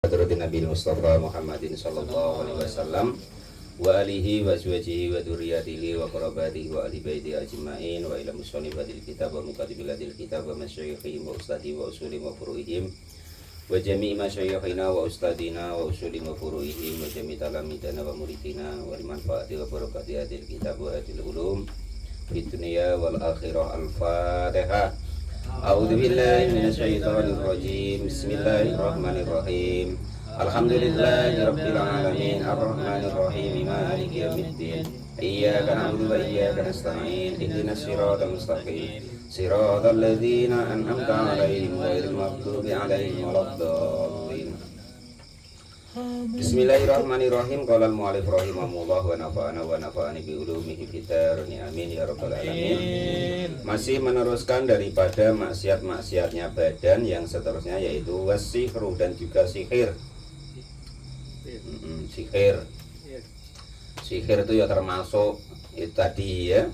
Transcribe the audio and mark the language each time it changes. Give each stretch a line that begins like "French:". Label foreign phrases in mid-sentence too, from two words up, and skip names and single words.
Arabic: حضرة النبي المصطفى محمد صلى الله عليه وسلم وآله وأزواجه وذرياته وقرابته وأهل بيته أجمعين وإلى مصنف الكتاب ومكاتب الكتاب ومشايخهم وأستاذي وأصولي وفروعهم وجميع مشايخنا وأستاذنا وأصول وفروعهم وجميع تلامذتنا ومريدينا ولمنفعة وبركة هذا الكتاب وهذه العلوم في الدنيا والآخرة. الفاتحة. أعوذ بالله من الشيطان الرجيم. بسم الله الرحمن الرحيم الحمد لله رب العالمين الرحمن الرحيم مالك يوم الدين. إياك نعبد وإياك نستعين اهدنا الصراط المستقيم. صراط الذين أنعمت عليهم غير المغضوب عليهم ولا الضالين. بسم الله الرحمن الرحيم. قال المؤلف رحمه الله ونفعنا بعلومه في الدارين آمين يا رب العالمين.
Indonesian: Masih meneruskan daripada maksiat-maksiatnya badan yang seterusnya, yaitu wasihru dan juga sihir. Sihir itu ya termasuk itu tadi ya.